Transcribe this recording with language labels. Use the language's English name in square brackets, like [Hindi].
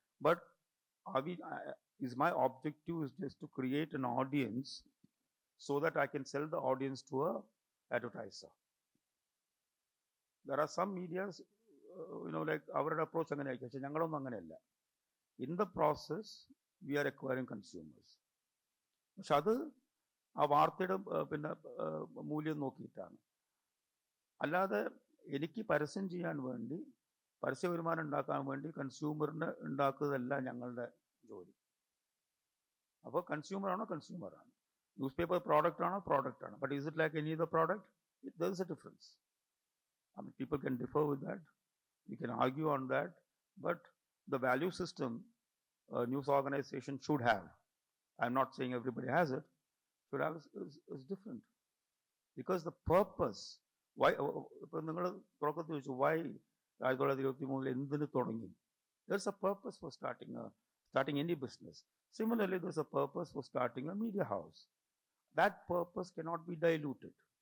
[English] But is my objective is just to create an audience so that I can sell the audience to a advertiser. There are some medias, like our approach [Malayalam] angane aayikku, പക്ഷെ ഞങ്ങളൊന്നും അങ്ങനെയല്ല. [English] In the process, we are acquiring consumers. [Malayalam] പക്ഷെ അത് ആ വാർത്തയുടെ പിന്നെ മൂല്യം നോക്കിയിട്ടാണ്. അല്ലാതെ എനിക്ക് പരസ്യം ചെയ്യാൻ വേണ്ടി, പരസ്യ വരുമാനം ഉണ്ടാക്കാൻ വേണ്ടി കൺസ്യൂമറിന് ഉണ്ടാക്കുന്നതല്ല ഞങ്ങളുടെ ജോലി. അപ്പോൾ കൺസ്യൂമറാണോ കൺസ്യൂമറാണ്, ന്യൂസ് പേപ്പർ പ്രോഡക്റ്റ് ആണോ പ്രോഡക്റ്റ് ആണ്. [English] But is it like any other product? There is a difference. I mean, people can differ with that. We can argue on that. But the value system a news organization should have, I'm not saying everybody has it, should have is different. Because the purpose, why, [Malayalam] നിങ്ങൾ തുടക്കത്തിൽ ചോദിച്ചു [English] why 1923 [Malayalam] എന്തിന് തുടങ്ങി? [English] There's a purpose for starting any business. Similarly, there's a purpose for starting a media house. That purpose cannot be diluted.